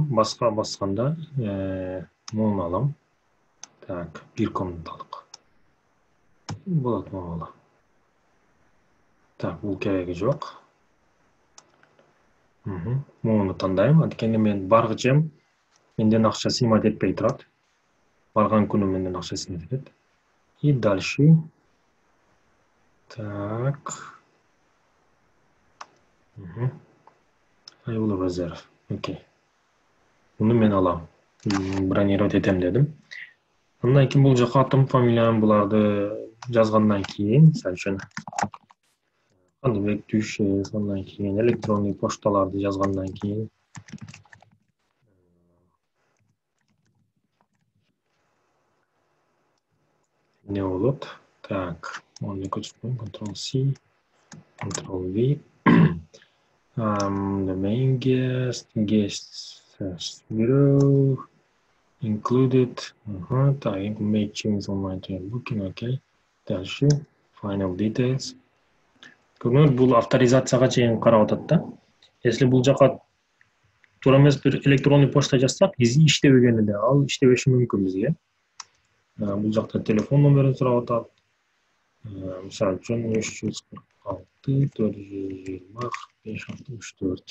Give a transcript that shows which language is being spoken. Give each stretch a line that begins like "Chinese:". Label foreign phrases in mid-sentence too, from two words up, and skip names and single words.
Kyrgyz: Басканда муну алам. Так, 1 комнаталык. Болот могула. Так, бул кереги жок. Муну тандайм. Анткени мен баргычем менден акча снимать этпей турат. Барган күнү менден акча снимать этет.
Russian: И дальше. Так.
English: I will reserve.
Kyrgyz: Окей. Муну мен алам. Бронировать этем дедим. Андан кийин бул жака атым, фамилиям буларды жазгандан кийин, мисалы үчүн Аны бекитишиз, андан кийин электрондук пошталарды жазгандан кийин не болот? Так, onu көчүрмөйм, Ctrl+C, Ctrl+V.
English: The main guests, zero, included. Так, make changes online to booking, okay. Дальше, final details.
Kyrgyz: Көрүнөт, бул авторизацияга чейин карап атат да. Если бул жака туура эмес бир электрондук почта жазсак, иштебеген эле, ал иштебеши мүмкүн бизге. Бул жакта телефон номерин сурап атат. Мисалы үчүн 346 420 4564.